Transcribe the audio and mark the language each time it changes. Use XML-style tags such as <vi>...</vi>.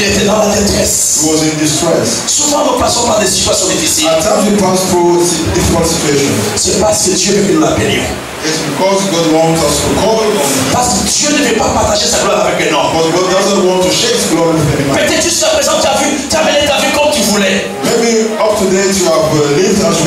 <fr>Il était dans la détresse.</fr> <en>He was in distress.</en> <fr>Souvent nous passons par des situations difficiles.</fr> <en>At times we pass through difficult situations.</en> <fr>C'est parce que Dieu veut que nous l'appelions.</fr> <en>It's because God wants us to call on him.</en> <fr>Parce que Dieu ne veut pas partager sa gloire avec un homme.</fr> <en>But God doesn't want to share his glory with any man.</en> <fr>Peut-être jusqu'à présent tu as mené ta vie comme tu voulais.</fr> <en>Maybe up to date you have lived as you</en>